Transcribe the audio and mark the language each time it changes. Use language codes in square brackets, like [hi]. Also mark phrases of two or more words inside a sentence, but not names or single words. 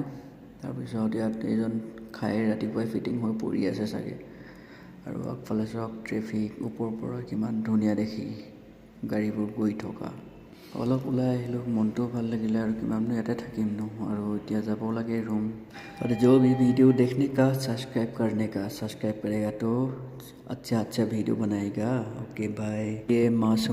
[as] তাৰপিছত ইয়াত এইজন খাই ৰাতিপুৱাই ফিটিং হৈ পৰি আছে চাগে। আৰু আগফালে চাওক ট্ৰেফিক, ওপৰৰ পৰা কিমান ধুনীয়া দেখি গাড়ীবোৰ গৈ থকা। অলপ ওলাই আহিলোঁ, মনটোও ভাল লাগিলে আৰু কিমাননো ইয়াতে থাকিম ন। আৰু এতিয়া যাব লাগে ৰুম। [hi] और जो भी वीडियो देखने का सब्सक्राइब करने का, सब्सक्राइब करेगा तो अच्छा वीडियो बनाएगा। [en] okay bye. [hi] ये मासूम